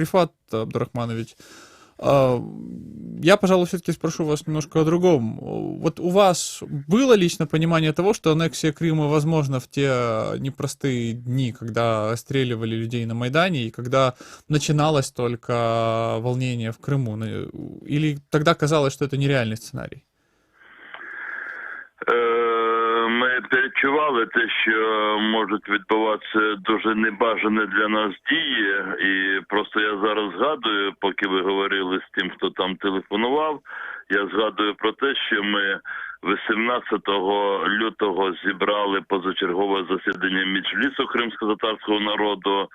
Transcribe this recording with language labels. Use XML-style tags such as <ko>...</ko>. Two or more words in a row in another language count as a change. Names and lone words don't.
<ru>Рифат Абдурахманович, я, пожалуй, все-таки спрошу вас немножко о другом. Вот у вас было лично понимание того, что аннексия Крыма возможна в те непростые дни, когда расстреливали людей на Майдане и когда начиналось только волнение в Крыму? Или тогда казалось, что это нереальный сценарий?</ru> <uk>Ми перечували те, що можуть відбуватися дуже небажані для нас дії, і просто я зараз згадую, поки ви говорили з тим, хто там телефонував, я згадую про те, що ми 18 лютого зібрали позачергове засідання Меджлісу кримсько-татарського народу.</uk>